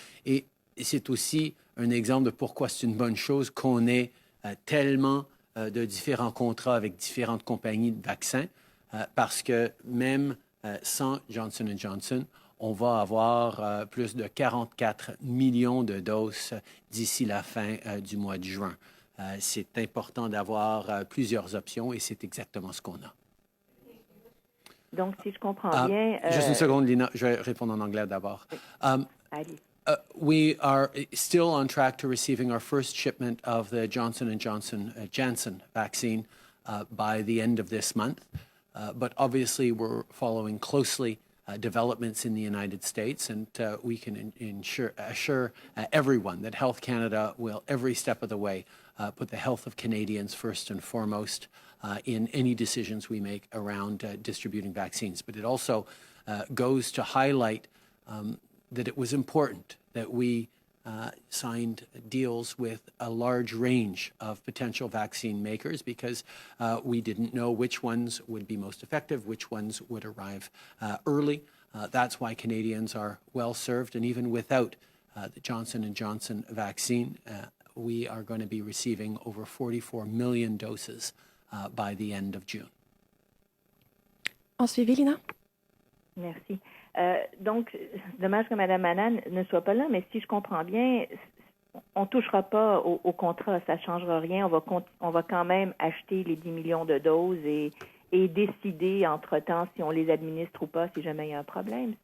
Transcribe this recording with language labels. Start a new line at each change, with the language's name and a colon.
French: Et c'est aussi un exemple de pourquoi c'est une bonne chose qu'on ait tellement de différents contrats avec différentes compagnies de vaccins, parce que même sans Johnson & Johnson, on va avoir plus de 44 millions de doses d'ici la fin du mois de juin. C'est important d'avoir plusieurs options et c'est exactement ce qu'on a. Donc, si je comprends bien... Juste une seconde, Lina, je vais répondre en anglais d'abord. Allez.
English: We are still on track to receiving our first shipment of the Johnson & Johnson Janssen vaccine by the end of this month. But obviously, we're following closely developments in the United States, and we can assure everyone that Health Canada will, every step of the way, put the health of Canadians first and foremost in any decisions we make around distributing vaccines. But it also goes to highlight that it was important that we signed deals with a large range of potential vaccine makers because we didn't know which ones would be most effective, which ones would arrive early. That's why Canadians are well served, and even without the Johnson & Johnson vaccine, we are going to be receiving over 44 million doses by the end of June.
French: En suivi, Lina? Merci. Donc, dommage que Mme Manan ne soit pas là, mais si je comprends bien, on ne touchera pas au contrat, ça ne changera rien. On va quand même acheter les 10 millions de doses et décider entre-temps si on les administre ou pas, si jamais il y a un problème.